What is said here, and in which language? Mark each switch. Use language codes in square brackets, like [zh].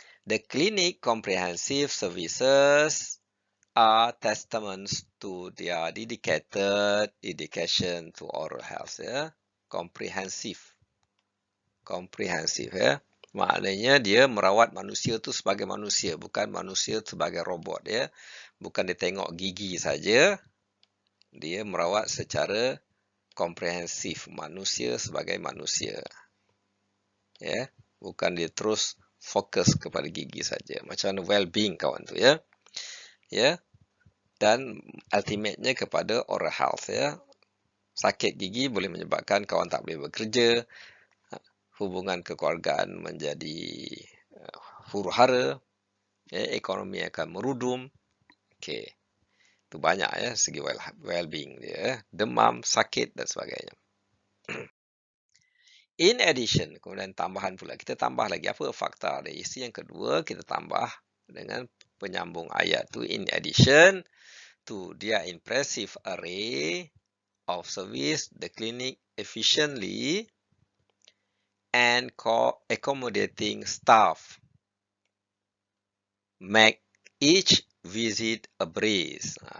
[en] The clinic comprehensive services are testaments to their dedicated dedication to oral health, ya. Comprehensive, ya. [ms] Maknanya dia merawat manusia tu sebagai manusia, bukan manusia sebagai robot, ya. Bukan dia tengok gigi saja. Dia merawat secara komprehensif manusia sebagai manusia. Ya, bukan dia terus fokus kepada gigi saja. Macam mana well-being kawan tu, ya. Ya. Dan ultimate-nya kepada oral health, ya. Sakit gigi boleh menyebabkan kawan tak boleh bekerja, hubungan kekeluargaan menjadi huru-hara, ya, ekonomi akan merudum. Okey. Itu banyak, ya, segi well-being dia, demam, sakit dan sebagainya. [en] In addition, [ms] kemudian tambahan pula, kita tambah lagi apa fakta dia. Isi yang kedua kita tambah dengan penyambung ayat tu. [en] In addition to their impressive array of service, the clinic efficiently and accommodating staff make each visit a breeze.